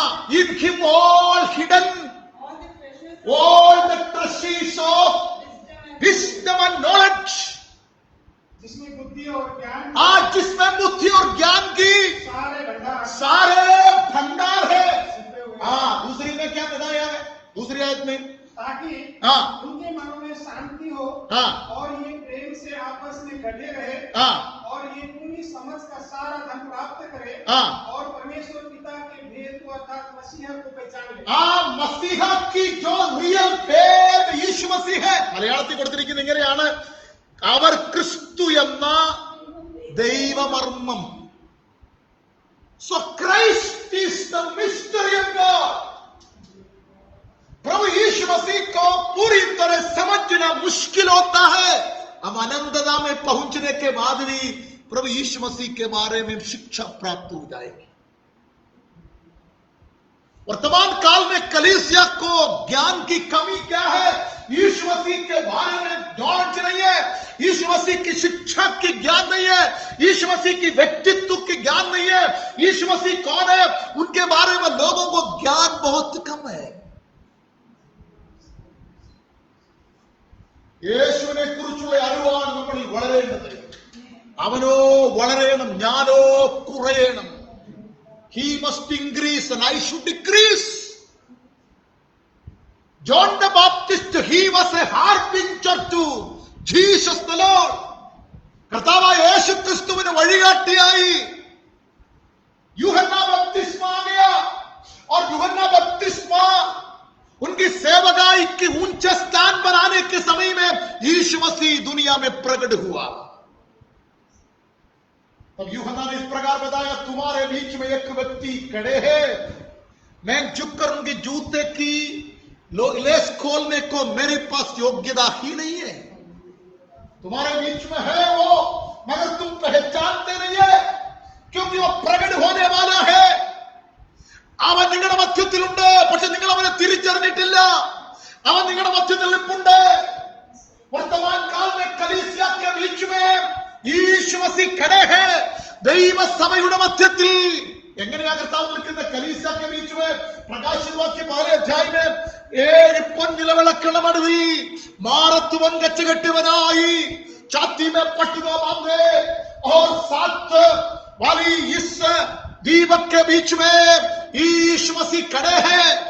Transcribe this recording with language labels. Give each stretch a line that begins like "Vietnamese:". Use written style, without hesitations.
English: in him all hidden, all the treasures of wisdom and knowledge,
Hindi: जिसमें बुद्धि और ज्ञान, जिसमें बुद्धि और ज्ञान की सारे भंडार है। दूसरी में क्या बताया है? दूसरी आयत में, ताकि उनके मनों में शांति हो और ये प्रेम से आपस में डटे रहे और ये पूरी समझ का सारा धन प्राप्त करे और परमेश्वर पिता के भेद को अर्थात मसीहा को पहचान ले। മസീഹ की जो रियल भेद यीशु मसीह है।
Malayalam: മലയാളത്തിൽ കൊടുത്തിരിക്കുന്നത് ഇങ്ങനെയാണ്, അവർ ക്രിസ്തു എന്ന ദൈവമർമ്മം.
English: So Christ is the mystery of God.
Hindi: प्रभु यीशु मसीह को पूरी तरह समझना मुश्किल होता है। हम अनंतता में पहुंचने के बाद भी प्रभु यीशु मसीह के बारे में शिक्षा प्राप्त हो जाएगी। वर्तमान काल में कलीसिया को ज्ञान की कमी क्या है? यीशु मसीह के बारे में नॉलेज नहीं है, यीशु मसीह की शिक्षा की ज्ञान नहीं है, यीशु मसीह की व्यक्तित्व की ज्ञान नहीं है, यीशु मसीह कौन है उनके बारे में लोगों को ज्ञान बहुत कम है।
Malayalam: യേശുവിനെ കുറിച്ചുള്ള അറിവാണ് നമ്മൾ വളരേണ്ടത്. അവനോ വളരണം, ഞാനോ കുറയണം.
English: He must increase and I should decrease. John the Baptist, he was a harbinger to Jesus the Lord.
Malayalam: കർത്താവായ യേശു ക്രിസ്തുവിന് വഴികാട്ടിയായി
Hindi: यूहन्ना बपतिस्मा आ गया और यूहन्ना बपतिस्मा उनकी सेवकाई की ऊंचे स्थान पर आने के समय में यीशु मसीह दुनिया में प्रकट हुआ। तब यूहन्ना ने इस प्रकार बताया, तुम्हारे बीच में एक व्यक्ति खड़े हैं, मैं झुक कर उनके जूते की लेस खोलने को मेरे पास योग्यता ही नहीं है। तुम्हारे बीच में है वो, मगर तुम पहचानते नहीं है, क्योंकि वो प्रकट होने वाला है।
Malayalam: അവൻ നിങ്ങളുടെ മധ്യത്തിലുണ്ട്, പക്ഷെ നിങ്ങൾ അവനെ തിരിച്ചറിഞ്ഞിട്ടില്ല। അവൻ നിങ്ങളുടെ മധ്യത്തിൽ നിൽപ്പുണ്ട്।
Hindi: वर्तमान काल में कलीसिया के बीच में यीशु मसीह खड़े हैं,
Malayalam: ദൈവ സഭയുടെ മധ്യത്തിൽ। എങ്ങനെയാ കർത്താവ് നിൽക്കുന്നത്?
Hindi: കലീസിയ के बीच में प्रकाशित वाक्य 12 अध्याय में 7
Malayalam: പൊൻനിലവിളക്കുകളുടെ നടുവിൽ മാറത്തുവൻ കച്ചകെട്ടിയവനായി
Hindi: छाती में पटुआ बांधे और 7 वाली इस दीपक के बीच में यीशु मसीह खड़े हैं।